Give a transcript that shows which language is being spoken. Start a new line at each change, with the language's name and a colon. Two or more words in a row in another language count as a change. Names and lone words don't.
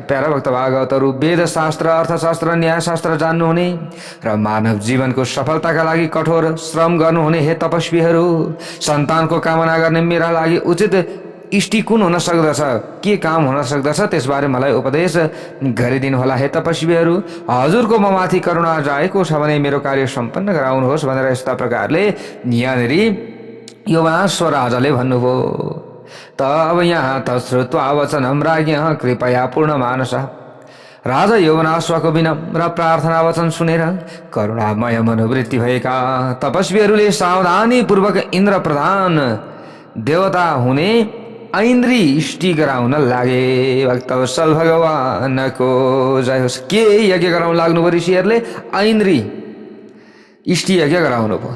Nepali: प्यारा भक्त भागवतहरू, वेदशास्त्र, अर्थशास्त्र, न्यायशास्त्र जान्नुहुने र मानव जीवनको सफलताका लागि कठोर श्रम गर्नुहुने हे तपस्वीहरू, सन्तानको कामना गर्ने मेरा लागि उचित इष्टि कुन हुन सक्दछ, के काम हुन सक्दछ, त्यसबारे मलाई उपदेश गरिदिनु होला। हे तपस्वीहरू, हजुरको म माथि करुणा जाएको छ भने मेरो कार्य सम्पन्न गराउनुहोस् भनेर यस्ता प्रकारले यहाँनिर यौवनाश्व राजाले भन्नुभयो। त अब यहाँ त
Sanskrit: श्रुत्वा वचनम राज्ञः कृपया पूर्ण मानस।
Nepali: राजा यौवनाश्वको विनम्र प्रार्थना वचन सुनेर करुणामय मनोवृत्ति भएका तपस्वीहरूले सावधानी पूर्वक इन्द्र प्रधान देवता हुने ऐन्द्री इष्टि गराउन लागे। भक्तवत्सल भगवानको जय होस्। के यज्ञ गराउन लाग्नुभयो ऋषिहरूले? ऐन्द्री इष्टि यज्ञ गराउनु भयो।